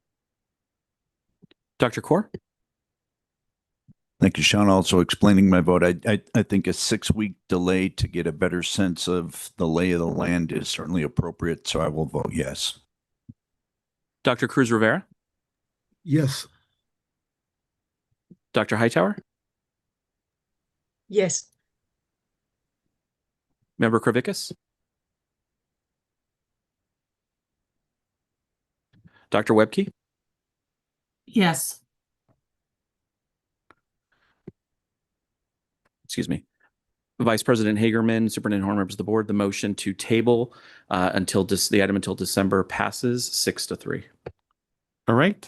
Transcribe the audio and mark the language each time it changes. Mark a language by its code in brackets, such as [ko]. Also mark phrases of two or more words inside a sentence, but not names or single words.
[en] Dr. Kaur? Thank you, Sean. Also explaining my vote. I think a 6-week delay to get a better sense of the lay of the land is certainly appropriate, so I will vote yes. Dr. Cruz Rivera? Yes. Dr. Hightower? Yes. Member Kravickas? Dr. Webke? Yes. Excuse me. Vice President Hagerman, Superintendent Horn, members of the board, the motion to table until the item until December passes 6-3. All right.